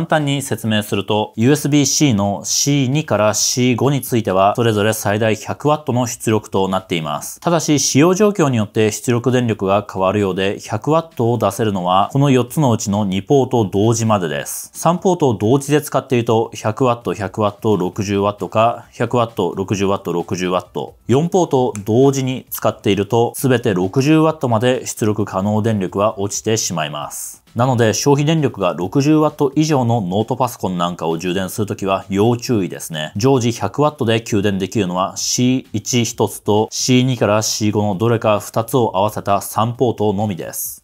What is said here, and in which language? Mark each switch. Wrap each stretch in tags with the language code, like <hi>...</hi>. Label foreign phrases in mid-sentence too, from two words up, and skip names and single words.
<ja>単に説明すると USB-C の C2 から C5 についてはそれぞれ最大 100W の出力となっています。ただし使用状況によって出力電力が変わるようで 100W を出せるのはこの4つのうちの2ポート同時までです。3ポートを同時で使っていると 100W、100W、60W か 100W、60W、60W。4 ポートを同時に使っているとすべて 60W まで出力可能電力は落ちてしまいます。なので消費電力が 60W 以上のノートパソコンなんかを充電するときは要注意ですね。常時 100W で給電できるのは C1 一つと C2 から C5 のどれか2つを合わせた3ポートのみです。</ja>